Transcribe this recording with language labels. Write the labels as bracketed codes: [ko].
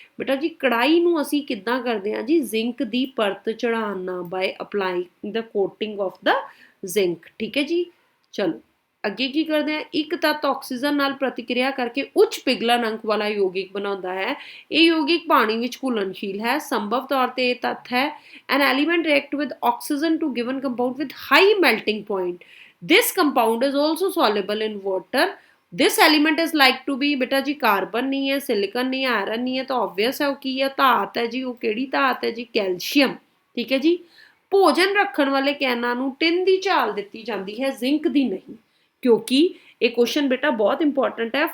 [pa] ਬੇਟਾ ਜੀ ਕੜਾਈ ਨੂੰ ਅਸੀਂ ਕਿੱਦਾਂ ਕਰਦੇ ਹਾਂ ਜੀ ਜ਼ਿੰਕ ਦੀ ਪਰਤ ਚੜਾਉਣਾ [en] By applying the coating of the zinc. [pa] ਠੀਕ ਹੈ ਜੀ ਚਲੋ ਅੱਗੇ ਕੀ ਕਰਦੇ ਹਾਂ। ਇੱਕ ਤੱਤ ਆਕਸੀਜਨ ਨਾਲ ਪ੍ਰਤੀਕਿਰਿਆ ਕਰਕੇ ਉੱਚ ਪਿਘਲਣ ਅੰਕ ਵਾਲਾ ਯੋਗਿਕ ਬਣਾਉਂਦਾ ਹੈ। ਇਹ ਯੋਗਿਕ ਪਾਣੀ ਵਿੱਚ ਘੁਲਣਸ਼ੀਲ ਹੈ। ਸੰਭਵ ਤੌਰ ਤੇ ਇਹ ਤੱਤ ਹੈ [en] an element react with oxygen to given compound with high melting point। this compound is also soluble in water। this element is like to be [pa] ਬੇਟਾ ਜੀ ਕਾਰਬਨ ਨਹੀਂ ਹੈ, ਸਿਲੀਕਨ ਨਹੀਂ ਹੈ, ਆਇਰਨ ਨਹੀਂ ਹੈ ਤਾਂ obvious ਹੈ ਉਹ ਕੀ ਹੈ ਧਾਤ ਹੈ ਜੀ। ਉਹ ਕਿਹੜੀ ਧਾਤ ਹੈ ਜੀ ਕੈਲਸ਼ੀਅਮ। ਠੀਕ ਹੈ ਜੀ ਭੋਜਨ ਰੱਖਣ ਵਾਲੇ ਕੈਨਾਂ ਨੂੰ ਟਿਨ ਦੀ ਝਾਲ ਦਿੱਤੀ ਜਾਂਦੀ ਹੈ ਜ਼ਿੰਕ ਦੀ ਨਹੀਂ ਕਿਉਂਕਿ ਇਹ ਕੁਐਸਚਨ ਬੇਟਾ ਬਹੁਤ ਇੰਪੋਰਟੈਂਟ ਹੈ।